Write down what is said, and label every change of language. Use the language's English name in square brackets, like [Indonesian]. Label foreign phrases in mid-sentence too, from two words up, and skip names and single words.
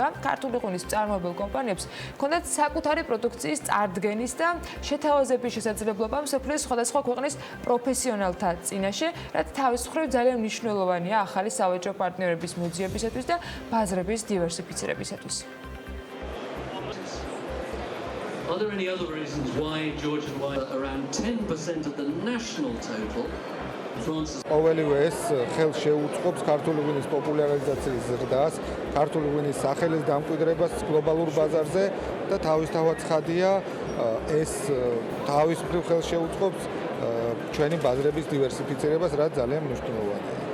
[Georgian] ქართული ღვინის მწარმოებელ კომპანიებს ჰქონდათ საკუთარი პროდუქციის წარდგენის და შეთავაზების შესაძლებლობა მსოფლიოს სხვადასხვა ქვეყნის პროფესიონალთა წინაშე, რაც თავის მხრივ ძალიან მნიშვნელოვანია ახალი სავაჭრო პარტნიორების მოძიებისათვის და ბაზრების დივერსიფიცირებისათვის. [English] Are there any other reasons why Georgian wine are around 10% of the national total? [Georgian] ყოველივე ეს ხელს შეუწყობს ქართული ღვინის პოპულარიზაციის ზრდას, ქართული ღვინის სახელის დამკვიდრებას გლობალურ ბაზარზე და თავისთავად ცხადია, ეს თავის მხრივ ხელს შეუწყობს ჩვენი ბაზრების დივერსიფიცირებას, რაც ძალიან მნიშვნელოვანია.